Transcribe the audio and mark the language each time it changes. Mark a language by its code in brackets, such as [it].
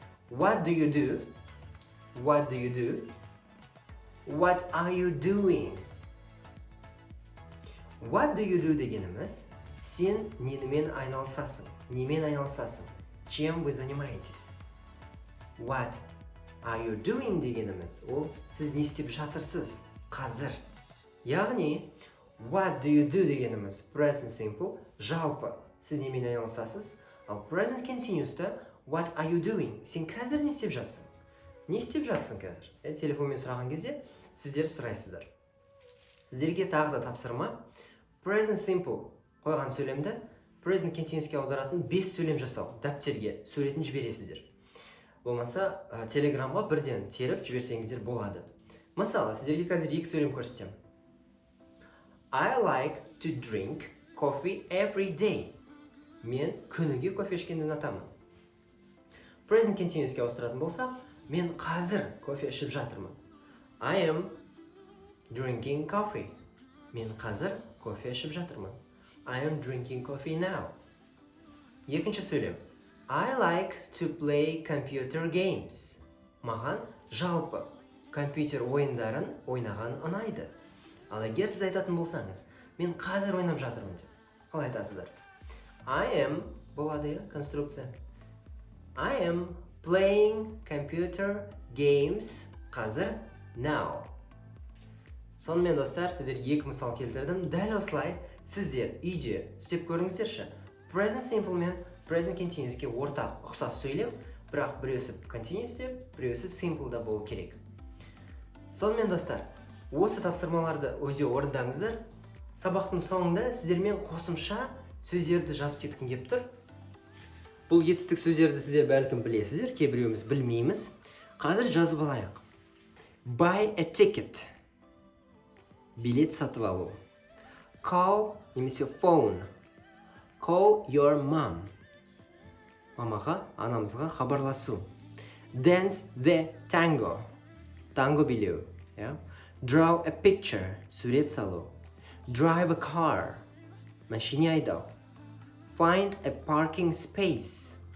[en] What do you do? What do you do? What are you doing? What do you do [kk] дегеніміз, сен немен айналысасың? Немен айналысасың? [ru] Чем вы занимаетесь? [en] What are you doing [kk] дегеніміз, ол сіз не істеп жатырсыз қазір. Яғни, [en] what do you do [kk] дегеніміз present simple, жалпы сіз немен айналысасыз, ал present continuous'та [en] what are you doing? [kk] Сен қазір не істеп жатсың? Не істеп жатсың қазір? Телефонмен сұраған кезде сіздер сұрайсыздар. Сіздерге тағы да тапсырма. Present simple қойған сөйлемді present continuous'ке аударатын 5 сөйлем жасау. Дәптерге суретін жібересіздер. Болмаса, телеграмға бірден теріп жіберсеңіздер болады. Мысалы, сіздерге қазір 2 сөйлем көрсетем. [en] I like to drink coffee every day. [kk] Мен күніге кофе ішкенді ұнатамын. Present continuous'ке ауыстыратын болсақ, мен қазір кофе ішіп жатырмын. [en] I am drinking coffee. [kk] Мен қазір кофе ішіп жатырмын. [en] I am drinking coffee now. [kk] Екінші сөйлем. [en] I like to play computer games. [kk] Маған жалпы компьютер ойындарын ойнаған ұнайды. Ал егер сіз айтатын болсаңыз, мен қазір ойнап жатырмын деп. Қалай айтасыздар? [en] I am [kk] болады конструкция. [en] I am playing computer games [kk] қазір [en] now. [kk] Сонымен достар, сіздер екі мысал келтірдім. Дәл осылай сіздер үйде істеп көріңіздерші. Present simple мен present continuous'ке ортақ ұқсас сөйлем, бірақ біреусі continuous деп, біреусі simple да болу керек. Сонымен достар, осы тапсырмаларды үйде орындаңыздар. Сабақтың соңында сіздермен қосымша сөздерді жазып кеткім келіп тұр. Бұл жетістік сөздерді сіздер бәлкім білесіздер, кейбіреуіміз білмейміз. Қазір жазып алайық. [en] Buy a ticket. [kk] Билет сатып алу. [en] Call немесе phone. Call your mom. [kk] Мамаға, анамызға хабарласу. [en] Dance the tango. [kk] Танго билеу. [en] Draw a picture. [kk] Сурет салу. [en] Drive a car. [kk] Машине айдау. [en] Find a parking space.